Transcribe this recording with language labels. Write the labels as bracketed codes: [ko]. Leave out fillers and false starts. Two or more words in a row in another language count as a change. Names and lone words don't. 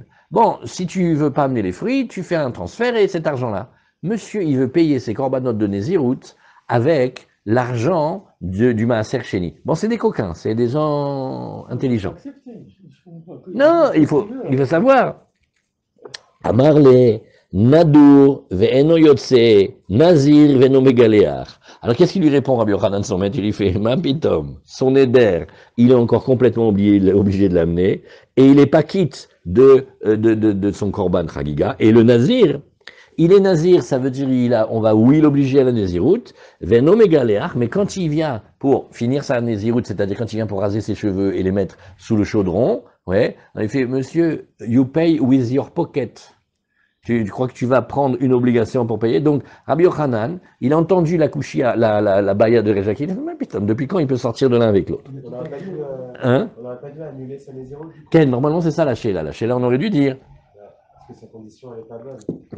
[fr] Bon, si tu veux pas amener les fruits, tu fais un transfert et cet argent-là. Monsieur, il veut payer ses corbanotes de Nézirut avec l'argent du [he] מעשר שני. [fr] Bon, c'est des coquins, c'est des gens intelligents. Non, il faut savoir. [he] Amarle, נדור ואינו יוצא נזיר ואינו מגלח. [fr] Alors qu'est-ce qu'il lui répond, Rabbi Yochanan, son maître? Il lui fait, Mapitom, son éder, il est encore complètement obligé de l'amener, et il n'est pas quitte de son [he] קרבן חגיגה, [fr] et le Nazir, il est Nazir, ça veut dire on va l'obliger à la Nézirut, [he] ואינו מגלח, [fr] mais quand il vient pour finir sa Nézirut, c'est-à-dire quand il vient pour raser ses cheveux et les mettre sous le chaudron, ouais, il fait, monsieur, [en] you pay with your pocket. [fr] Tu crois que tu vas prendre une obligation pour payer? Donc, Rabbi Yochanan, il a entendu la kouchia, la baya de Reja, il a dit, mais putain, depuis quand il peut sortir de l'un avec l'autre? On n'aurait pas dû annuler sa Nézirut. Normalement, c'est ça la Sheila. La Sheila, on aurait dû dire. Parce que sa condition, elle n'est pas bonne.